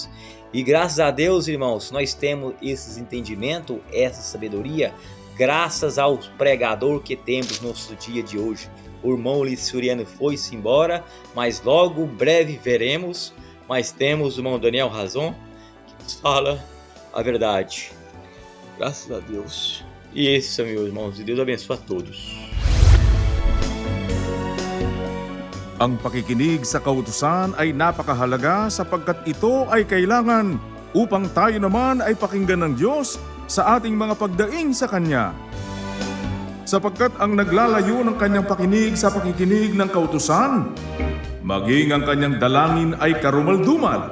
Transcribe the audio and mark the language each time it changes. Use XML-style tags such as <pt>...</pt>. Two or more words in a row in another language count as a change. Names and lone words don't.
<pt>E graças a Deus, irmãos, nós temos esse entendimento, essa sabedoria, graças ao pregador que temos no nosso dia de hoje. O irmão Licuriano foi-se embora, mas logo breve veremos. Mas temos o irmão Daniel Razon, que nos fala a verdade. Graças a Deus. E esses são meus irmãos, e Deus abençoe a todos.</pt> <tl>Ang pakikinig sa kautusan ay napakahalaga sapagkat ito ay kailangan upang tayo naman ay pakinggan ng Diyos sa ating mga pagdaing sa Kanya. Sapagkat ang naglalayo ng Kanyang pakinig sa pakikinig ng kautusan, maging ang Kanyang dalangin ay karumaldumal.</tl>